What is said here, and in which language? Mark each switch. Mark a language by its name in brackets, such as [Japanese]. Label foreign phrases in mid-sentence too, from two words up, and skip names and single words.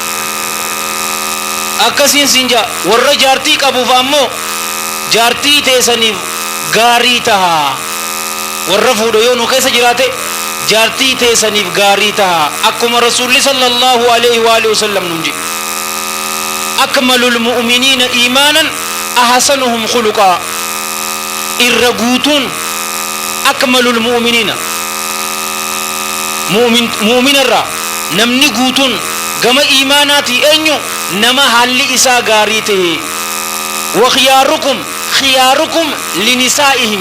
[Oromo] akkasiin sinja warra jaartii qabuuf ammoo jaartii teessaniif gaarii taha warra fuudha yoo nu keessa jiraate jaartii teessaniif gaarii taha akkuma rasuulli [Arabic] صلى الله عليه وعلى آله وسلم [Oromo] nun jedhe [Arabic] أكمل المؤمنين إيمانا أحسنهم خلقا [Oromo] irra guutuun [Arabic] أكمل المؤمنين [Oromo] mu'minarraa namni guutuun gama iimaanaati eenyu nama haalli isaa gaarii ta'e [Arabic] وخياركم لنسائهم